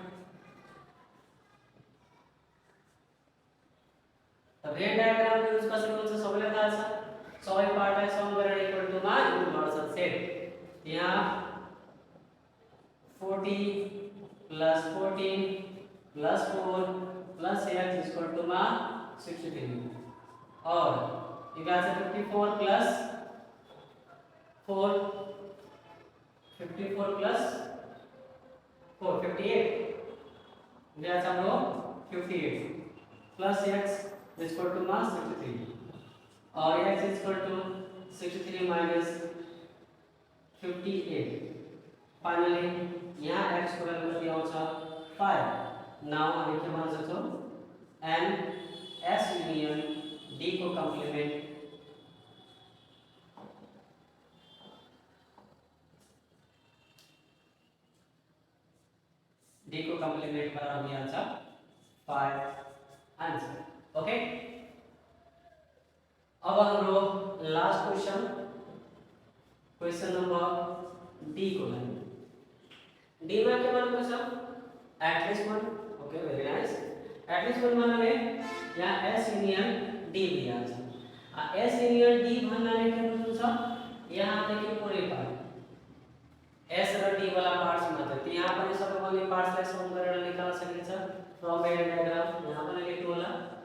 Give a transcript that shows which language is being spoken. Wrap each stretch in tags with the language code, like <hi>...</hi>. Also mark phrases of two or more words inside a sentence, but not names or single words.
<ne>त</ne> <en>Venn diagram use</en> <ne>कसरी हुन्छ सबैलाई थाहा छ सबै पार्टलाई सम गरेर</ne> <en>equal to</en> <ne>मा युज गर्छ सेट यहाँ</ne> <en>40 plus 14 plus 4 plus x is equal to मा 63</en> <hi>और ये क्या है</hi> <en>54 plus 4 54 plus 4 58</en> <hi>ये हम लोग</hi> <en>58 plus x is equal to मा 63 और x is equal to 63 minus</en> <ne>58 फाइनली यहाँ x को वैल्यू कति आउँछ 5 नाउ हामी के भन्न सक्छौँ</ne> <en>and S union D</en> <ne>को कम्प्लिमेन्ट डी को कम्प्लिमेंट बराबर यहाँ छ 5</ne> <en>answer okay.</en> <ne>अब हाम्रो</ne> <en>last question number D</en> <ne>को लागि डी मा के भनेको छ एटलिस्ट 1</ne> <en>okay very nice at least</en> <ne>1 भन्नाले यहाँ</ne> <en>S union D</en> <ne>दिया छ</ne> <en>S union D</en> <ne>भन्नाले के बुझ्नु छ यहाँ देखि पुरै पार्ट एस र डी वाला पार्ट्स मात्र त यहाँ पनि सबैभन्दा पार्ट्सलाई सम गरेर निकाल्न सकिन्छ</ne> <en>from Venn diagram</en> <ne>यहाँ पनि लेख्नु होला</ne>